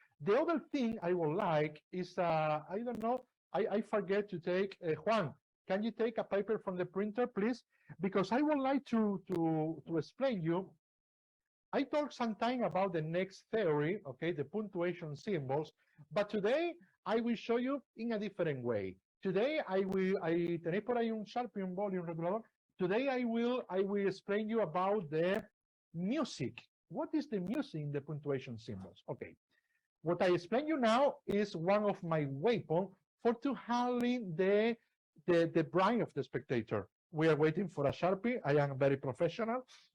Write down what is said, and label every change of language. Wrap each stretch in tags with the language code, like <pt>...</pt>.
<en>The other thing I would like is I don't know, I forget to take Juan. Can you take a paper from the printer, please? Because I would like to explain you. I talked sometime about the next theory, okay, the punctuation symbols, but today I will show you in a different way. Today</en> <es>tenéis por ahí un Sharpie, un boli, un regulador.</es> <en>Today I will explain you about the music. What is the music in the punctuation symbols? Okay. What I explain you now is one of my weapons for to handling the brain of the spectator. We are waiting for a Sharpie. I am very professional.</en>